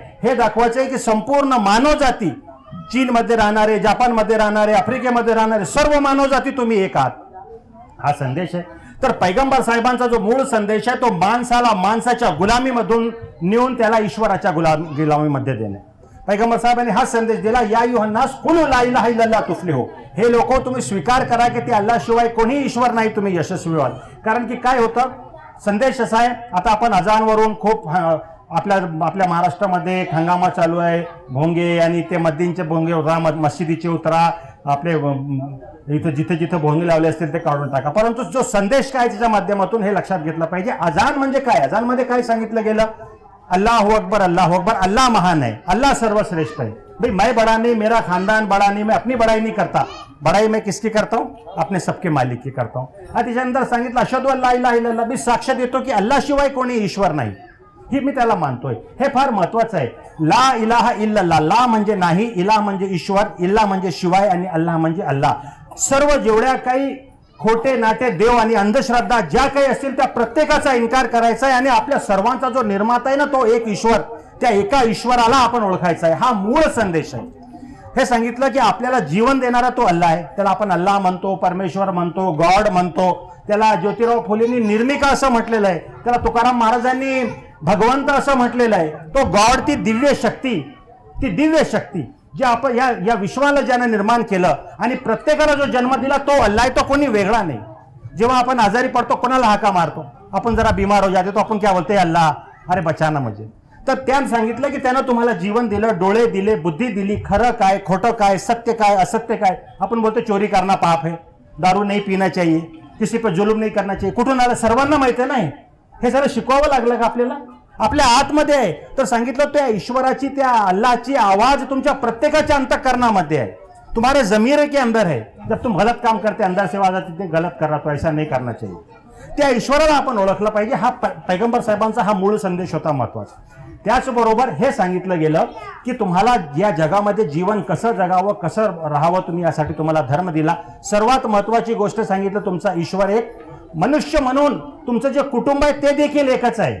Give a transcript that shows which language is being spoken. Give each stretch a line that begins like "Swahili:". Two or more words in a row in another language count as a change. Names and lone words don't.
Marathi: हे दाखवायचं आहे की संपूर्ण मानवजाती, चीनमध्ये राहणारे, जपानमध्ये राहणारे, आफ्रिकेमध्ये राहणारे सर्व मानवजाती तुम्ही एक आहात. हा संदेश आहे. तर पैगंबर साहेबांचा जो मूळ संदेश आहे तो माणसाला माणसाच्या गुलामीमधून नेऊन त्याला ईश्वराच्या गुलामीमध्ये देणे. पैगंबर साहेबांनी हा संदेश दिला,
Arabic: يا أيها الناس قولوا لا إله إلا الله تفلحوا.
Marathi: हे लोक तुम्ही स्वीकार करा की ते अल्लाह शिवाय कोणी ईश्वर नाही, तुम्ही यशस्वी व्हाल. कारण की काय होतं, संदेश असा आहे, आता आपण अजानवरून खूप आपल्या महाराष्ट्रामध्ये एक हंगामा चालू आहे, भोंगे आणि ते मद्दींचे भोंगे उतरा, मशिदीचे उतरा, आपले इथं जिथे जिथे भोंगे लावले असतील ते काढून टाका. परंतु जो संदेश काय त्याच्या माध्यमातून हे लक्षात घेतलं पाहिजे. अजान म्हणजे काय, अजानमध्ये काय सांगितलं गेलं,
Arabic: الله أكبر، الله أكبر,
Hindi: अल्लाह महान है, अल्लाह सर्वश्रेष्ठ है. भाई मैं बड़ा नहीं, मेरा खानदान बड़ा नहीं, मैं अपनी बड़ाई नहीं करता, बड़ाई मैं किसकी करता हूँ, अपने सबके मालिक की करता हूँ.
Marathi: त्याच्यानंतर सांगितलं
Arabic: أشهد أن لا إله إلا الله,
Marathi: मी साक्ष देतो की अल्लाह शिवाय कोणी ईश्वर नाही, ही मी त्याला मानतोय. हे फार महत्वाचं आहे.
Arabic: لا إله إلا الله,
Marathi: ला म्हणजे नाही, इलाह म्हणजे ईश्वर, इल्ला म्हणजे शिवाय आणि अल्लाह म्हणजे अल्लाह. सर्व जेवढ्या काही खोटे नाटे देव आणि अंधश्रद्धा ज्या काही असतील त्या प्रत्येकाचा इन्कार करायचा आहे आणि आपल्या सर्वांचा जो निर्माता आहे ना तो एक ईश्वर, त्या एका ईश्वराला आपण ओळखायचा आहे. हा मूळ संदेश आहे. हे सांगितलं की आपल्याला जीवन देणारा तो अल्लाह आहे, त्याला आपण अल्लाह म्हणतो, परमेश्वर म्हणतो, गॉड म्हणतो. त्याला ज्योतिराव फुलेंनी निर्मिका असं म्हटलेलं आहे, त्याला तुकाराम महाराजांनी भगवंत असं म्हटलेलं आहे. तो गॉड, ती दिव्य शक्ती जे आपण या विश्वाला ज्यानं निर्माण केलं आणि प्रत्येकाला जो जन्म दिला तो अल्लाह आहे, तो कोणी वेगळा नाही. जेव्हा आपण आजारी पडतो कोणाला हाका मारतो, आपण जरा
Hindi: बिमार हो जाते तो
Marathi: आपण
Hindi: क्या बोलते,
Marathi: अल्लाह
Hindi: अरे बचाना
Marathi: म्हणजे. तर त्यानं सांगितलं की त्यानं तुम्हाला जीवन दिलं, डोळे दिले, बुद्धी दिली, खरं काय खोटं काय, सत्य काय असत्य काय. आपण बोलतो
Hindi: चोरी करना पाप है, दारू नहीं पीना चाहिए, किसी पर जुलूम नहीं करना चाहिए.
Marathi: कुठून आलं, सर्वांना माहिती आहे नाही. हे सगळं शिकवावं लागलं का आपल्याला, आपल्या आतमध्ये आहे. तर सांगितलं त्या ईश्वराची, त्या अल्लाहची आवाज तुमच्या प्रत्येकाच्या अंतःकरणामध्ये आहे,
Hindi: तुम्हारे जमीर के अंदर है. जब तुम गलत काम करते अंदर से आवाज आती है गलत कर रहा, तो ऐसा नहीं करना चाहिए.
Marathi: त्या ईश्वराला आपण ओळखलं पाहिजे. हा पैगंबर साहेबांचा हा मूळ संदेश होता महत्वाचा. त्याचबरोबर हे सांगितलं गेलं की तुम्हाला या जगामध्ये जीवन कसं जगावं, कसं राहावं, तुम्ही यासाठी तुम्हाला धर्म दिला. सर्वात महत्वाची गोष्ट सांगितलं, तुमचा ईश्वर एक. मनुष्य म्हणून तुमचं जे कुटुंब आहे ते देखील एकच आहे.